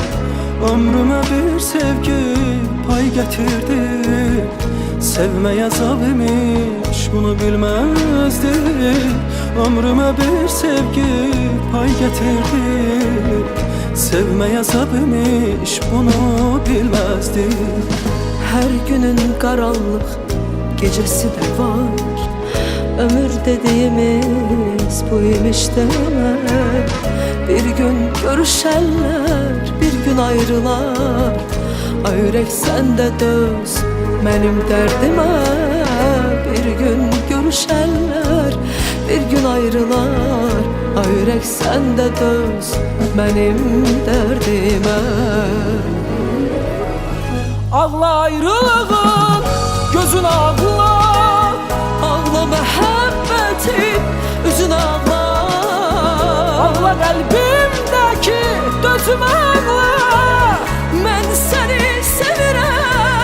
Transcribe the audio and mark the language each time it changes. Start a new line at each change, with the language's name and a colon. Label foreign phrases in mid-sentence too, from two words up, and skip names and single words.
Azerbaijani: Ömrümə bir sevgi pay gətirdi. Sevmək əzab imiş, bunu bilməzdik. Ömrümə bir sevgi pay gətirdi. Sevmək əzab imiş, bunu bilməzdik.
Turkish: Her günün karanlık gecesi de var. Ömür dediğimiz buymuş demek. Bir gün görüşenler, bir gün ayrılar. Ay yürek sen de döz benim derdime. Bir gün görüşenler, bir gün ayrılar. Ay yürek sen de döz benim derdime.
Azerbaijani: Ağla ayrılığın, gözün ağla. Ağla məhəbbətin, üzün ağla. Ağla qəlbimdəki dözüm ağla. Mən səni sevirəm,